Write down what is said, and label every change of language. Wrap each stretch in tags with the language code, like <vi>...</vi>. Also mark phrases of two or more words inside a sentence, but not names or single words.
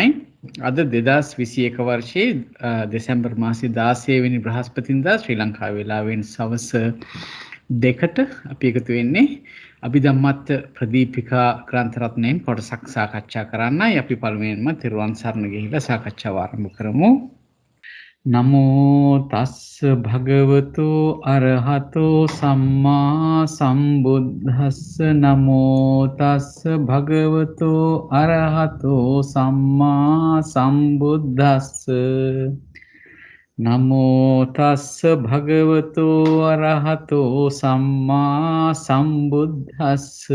<si>අද 2021 වර්ෂයේ දෙසැම්බර් මාසයේ 16 වෙනි බ්‍රහස්පතින්දා ශ්‍රී ලංකා වේලාවෙන් සවස් 2ට අපි එකතු වෙන්නේ අභිධම්මත් ප්‍රදීපිකා ග්‍රන්ථ රත්නයෙන් කොටසක් සාකච්ඡා කරන්නයි. අපි පළමුවෙන්ම තෙරුවන් සරණ ගිහිලා සාකච්ඡාව ආරම්භ කරමු.</si> <pi>නමෝ තස්ස භගවතු අරහතෝ සම්මා සම්බුද්දස්ස නමෝ තස්ස භගවතු අරහතෝ සම්මා සම්බුද්දස්ස නමෝ තස්ස භගවතු අරහතෝ සම්මා සම්බුද්දස්ස</pi>